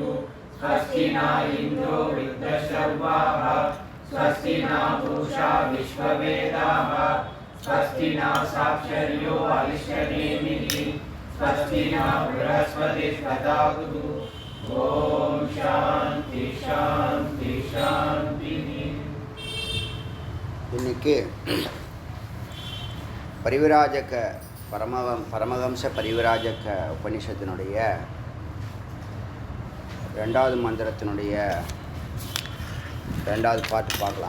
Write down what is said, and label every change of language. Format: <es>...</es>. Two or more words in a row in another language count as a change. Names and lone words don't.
<sa>स्वस्ति न इन्द्रो वृद्धश्रवाः स्वस्ति न पूषा विश्ववेदाः स्वस्ति न साक्षर्यो अरिष्टनेमिः स्वस्ति न बृहस्पतिर्दधातु. ॐ शान्ति शान्ति शान्तिः.</sa> <ta>இன்னைக்கு பரிவிராஜக பரமஹம்ச பரிவிராஜக உபனிஷத்தினுடைய ரெண்டாவது மந்திரத்தினுடைய ரெண்டாவது பாட்டு பார்க்கலாம்.</ta>